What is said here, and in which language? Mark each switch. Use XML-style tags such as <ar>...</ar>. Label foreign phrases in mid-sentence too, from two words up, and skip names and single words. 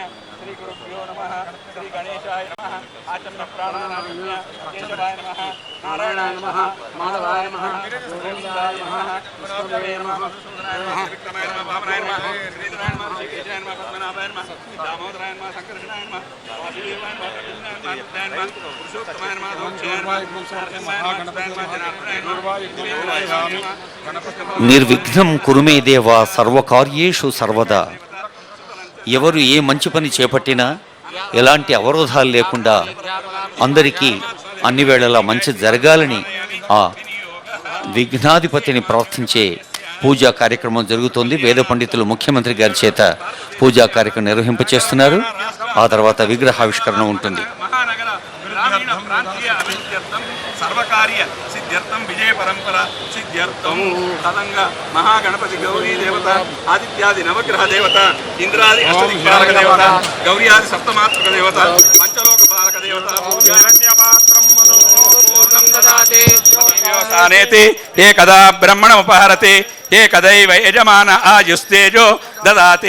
<sa>श्री गुरुभ्यो नमः श्री गणेशाय नमः आचम्य प्राणानाचम्य केशवाय नमः नारायणाय नमः माधवाय नमः गोविन्दाय नमः विष्णुवे नमः मधुसूदनाय नमः विक्रमाय नमः वामनाय नमः श्रीधराय नमः श्रीकेशाय नमः पद्मनाभाय नमः दामोदराय नमः शंकरशनाय नमः वासुदेवाय नमः कृष्णाय नमः पुरुषोत्तमाय नमः दोक्षाय नमः महागणपताय नमः जनार्दनाय नमः నిర్విఘ్నం కురుమే దేవా సర్వకార్యేషు సర్వదా.</sa> <te>ఎవరు ఏ మంచి పని చేపట్టినా ఎలాంటి అవరోధాలు లేకుండా అందరికీ అన్ని వేళలా మంచి జరగాలని ఆ విఘ్నాధిపతిని ప్రార్థించే పూజా కార్యక్రమం జరుగుతోంది. వేద పండితులు ముఖ్యమంత్రి గారి చేత పూజా కార్యక్రమం నిర్వహింపచేస్తున్నారు. ఆ తర్వాత విగ్రహావిష్కరణ ఉంటుంది.</te> <sa>सर्वकार्य सिद्ध्यर्थम विजय परंपरा सिद्ध्यर्थम तदंग महागणपति गौरी देवता आदित्यादि नवग्रह देवता इंद्रादि अष्टदिक्पालक देवता गौरी आदि सप्तमात्रक देवता पंचलोक पालक देवता हिरण्यपात्रं मनोपूर्णं ददाति व्यवसानेति एकदा ब्रह्मणमुपहरति एकदैव यजमान आयुस्तेजो ददाति.</sa>